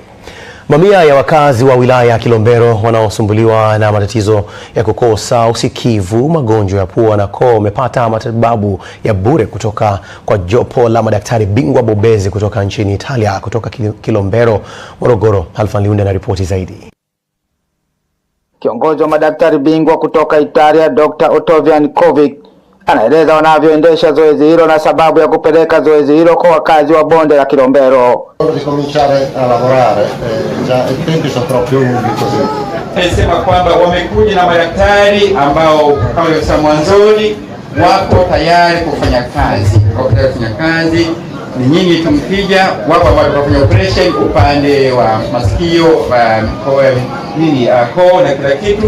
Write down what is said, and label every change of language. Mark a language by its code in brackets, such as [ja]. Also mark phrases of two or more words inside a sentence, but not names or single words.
[sw] Mamia ya wakazi wa wilaya ya Kilombero wanaosumbuliwa na matatizo ya kukosa usikivu, magonjwa ya pua na koo wamepata matibabu ya bure kutoka kwa jopo la madaktari bingwa bobezi kutoka nchini Italia. Kutoka Kilombero, Morogoro, Halfan Liunda na ripoti zaidi. Kiongozi wa madaktari bingwa kutoka Italia, Dr. Ottavian Kovic, anaeleza wanavyoendesha zoezi hilo na sababu ya kupeleka zoezi hilo kwa wakazi wa bonde la Kilombero. [it] Cominciare a lavorare, già i tempi sono proprio lunghi così. [sw] Nasema kwamba wamekuja na madaktari ambao kama nilivyosema mwanzoni wako tayari kufanya kazi. Ni nyinyi tumkija, wapo ambao wanafanya operation upande wa masikio, koo na kila kitu.